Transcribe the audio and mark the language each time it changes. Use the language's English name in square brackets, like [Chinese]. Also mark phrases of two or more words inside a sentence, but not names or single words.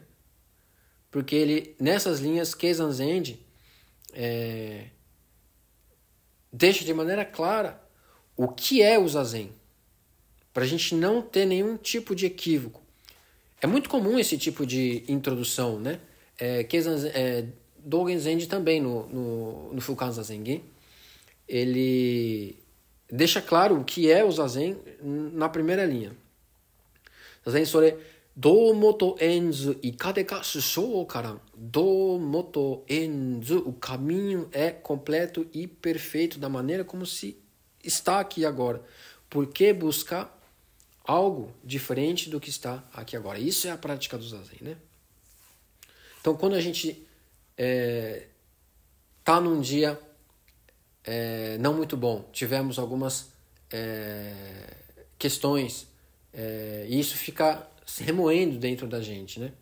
[Portuguese] Porque nessas linhas, Keizan Zenji deixa de maneira clara o que é o Zazen, para a gente não ter nenhum tipo de equívoco. É muito comum esse tipo de introdução, né? Dogen Zenji também, no Fukan Zazen, ele deixa claro o que é o Zazen na primeira linha. [Japanese] 坐禅 それ 道本 円通 いかでか 修証 からん. 道本 円通, [Portuguese] o caminho é completo e perfeito da maneira como se está aqui agora. Por que buscar algo diferente do que está aqui agora? Isso é a prática do Zazen, né? Então, quando a gente está num dia não muito bom, tivemos algumas questões, e isso fica se remoendo dentro da gente, né?